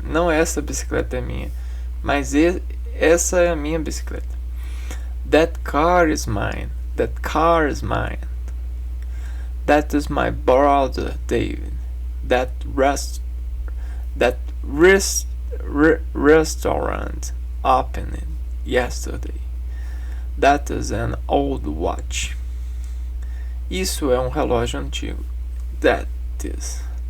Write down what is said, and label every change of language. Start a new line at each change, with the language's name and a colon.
Portuguese: Não, essa bicicleta é minha. Mas essa é a minha bicicleta.
English: That car is mine. That car is mine. That is my brother David. That restaurant opened yesterday. That is an old watch.
Portuguese: Isso é um relógio antigo.
English: That is.